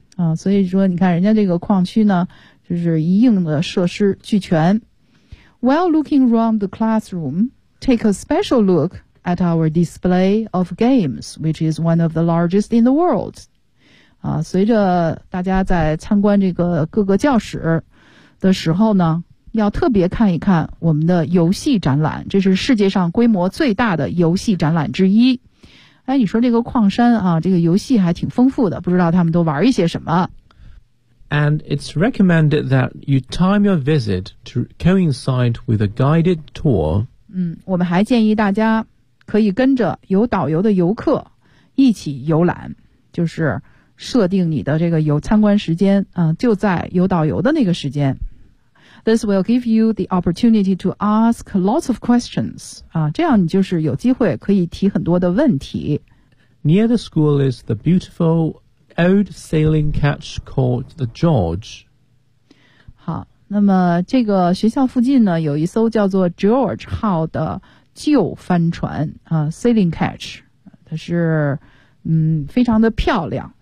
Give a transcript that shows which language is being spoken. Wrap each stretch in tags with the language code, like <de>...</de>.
<zh>啊，所以说你看人家这个矿区呢，就是一应的设施俱全。</zh> <en>While looking around the classroom, take a special look at our display of games, which is one of the largest in the world.</en> <zh>啊，随着大家在参观这个各个教室的时候呢，要特别看一看我们的游戏展览，这是世界上规模最大的游戏展览之一。哎，你说这个矿山啊，这个游戏还挺丰富的，不知道他们都玩一些什么。</zh> <en>And it's recommended that you time your visit to coincide with a guided tour.</en> <zh>嗯，我们还建议大家可以跟着有导游的游客一起游览，就是设定你的这个游参观时间，就在有导游的那个时间。</zh> <en>This will give you the opportunity to ask lots of questions.</en> <zh>啊，这样你就是有机会可以提很多的问题。</zh> <en>Near the school is the beautiful. Old sailing catch called the George.</en> <zh>好，那么这个学校附近呢，有一艘叫做 George 号的旧帆船啊 ，sailing catch， 它是非常的漂亮。</zh>